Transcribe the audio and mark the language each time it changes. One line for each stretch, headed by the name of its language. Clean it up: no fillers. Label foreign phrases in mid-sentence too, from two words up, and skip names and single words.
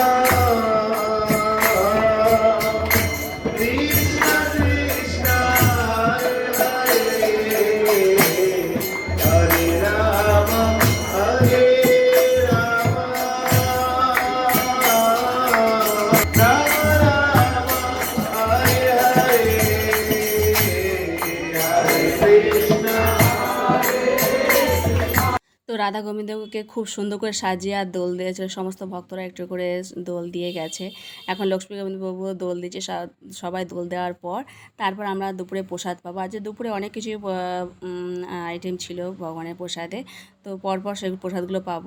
Sanskrit: Krishna Krishna, Hare Hare, Hare Rama, Hare Rama, Rama Rama, Hare Hare, Hare Krishna.
Bangla: তো রাধা গোবিন্দকে খুব সুন্দর করে সাজিয়ে আর দোল দিয়েছে, সমস্ত ভক্তরা একটু করে দোল দিয়ে গেছে। এখন লক্ষ্মী গোবিন্দ প্রভুও দোল দিচ্ছে, সবাই দোল দেওয়ার পর তারপর আমরা দুপুরে প্রসাদ পাবো। আজ দুপুরে অনেক কিছুই আইটেম ছিল ভগবানের প্রসাদে, তো পরপর সেই প্রসাদগুলো পাবো।